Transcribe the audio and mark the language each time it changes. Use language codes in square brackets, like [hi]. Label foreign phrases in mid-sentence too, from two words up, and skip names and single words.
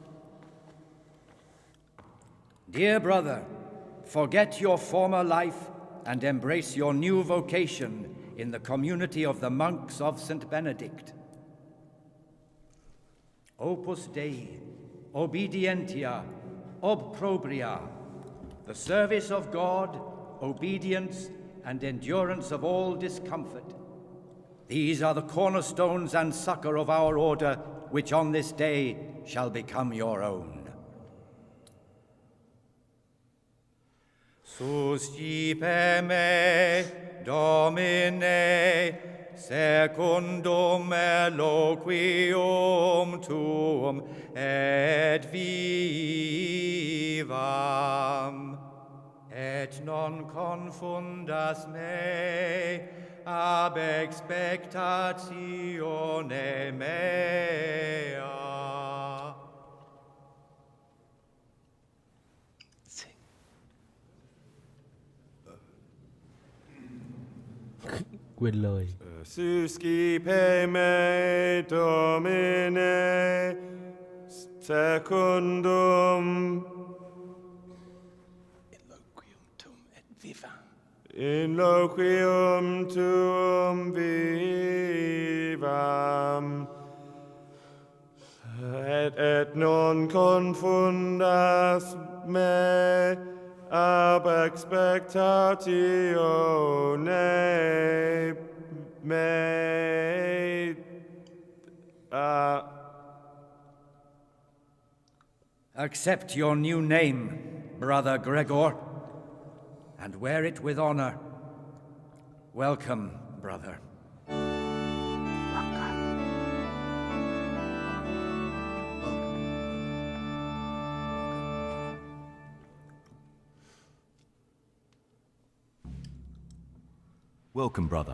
[en] Dear brother, forget your former life and embrace your new vocation in the community of the monks of St. Benedict. [la] Opus Dei, obedientia, obprobria, [en] the service of God, obedience, and endurance of all discomfort. These are the cornerstones and succor of our order, which on this day shall become your own. [la] Suscipe me, Domine, secundum eloquium tuum et vivam. Et non confundas me ab expectatione mea. Quên lời. Suscipe me, Domine, secundum in loquium tuum vivam, et non confundas me ab expectatione mea. [en] Accept your new name, Brother Gregor, and wear it with honor. Welcome, brother. Welcome, brother.